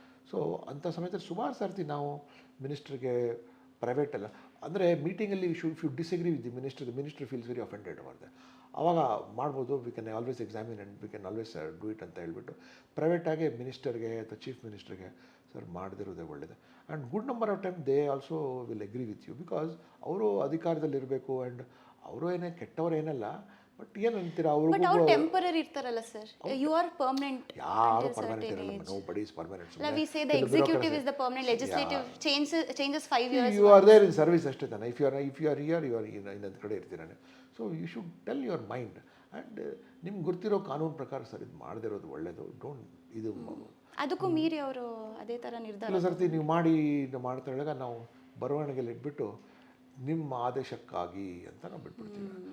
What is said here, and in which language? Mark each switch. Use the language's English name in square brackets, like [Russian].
[Kannada] So ಅಂಥ ಸಮಯದಲ್ಲಿ ಸುಮಾರು ಸರ್ತಿ ನಾವು ಮಿನಿಸ್ಟ್ರಿಗೆ ಪ್ರೈವೇಟ್ ಅಲ್ಲ ಅಂದರೆ ಮೀಟಿಂಗಲ್ಲಿ [English] if you disagree with the minister feels very offended [Kannada] ಅವರ್ದೆ, ಆವಾಗ ಮಾಡ್ಬೋದು, [English] we can always examine and we can always do it [Kannada] ಅಂತ ಹೇಳ್ಬಿಟ್ಟು ಪ್ರೈವೇಟಾಗಿ ಮಿನಿಸ್ಟರ್ಗೆ ಅಥವಾ ಚೀಫ್ ಮಿನಿಸ್ಟರ್ಗೆ ಸರ್ ಮಾಡದಿರೋದೇ ಒಳ್ಳೆಯದು. [English] and good number of time they also will agree with you, because [Kannada] ಅವರು ಅಧಿಕಾರದಲ್ಲಿರಬೇಕು [English] and [Kannada] ಅವರು ಏನೇ ಕೆಟ್ಟವರು ಏನಲ್ಲ, [English] but [Kannada] ಏನು ಅಂತೀರಾ [English] but [Kannada] ಅವ್ರು ಟೆಂಪರರಿ ಇರ್ತಾರಲ್ಲ [English] Sir, you are permanent. [Kannada] ಯಾರು ಪರ್ಮನೆಂಟ್ ಇರಲ್ಲ, [English] Nobody is permanent. We say the executive is the permanent, legislative changes 5 years. You are there in service [Kannada] ಅಷ್ಟೇ ತಾನೆ. [English] If you are here, you are [Kannada] ಇನ್ನೊಂದು ಕಡೆ ಇರ್ತೀರಾನೆ. [English] So you should tell your mind and [Kannada] ನಿಮ್ಗೆ ಗೊತ್ತಿರೋ ಕಾನೂನು ಪ್ರಕಾರ sir ಇದು ಮಾಡದಿರೋದು ಒಳ್ಳೆಯದು. ಡೋಂಟ್ ಇದು ಅದಕ್ಕೂ ಮೀರಿ ಅವರು ಅದೇ ಥರ ನಿರ್ಧಾರ. ಕೆಲವು ಸರ್ತಿ ನೀವು ಮಾಡ್ತಾ ಹೇಳಿದಾಗ ನಾವು ಬರವಣಿಗೆಯಲ್ಲಿ ಇಟ್ಬಿಟ್ಟು ನಿಮ್ಮ ಆದೇಶಕ್ಕಾಗಿ ಅಂತ ನಾವು ಬಿಟ್ಬಿಡ್ತೀವಿ.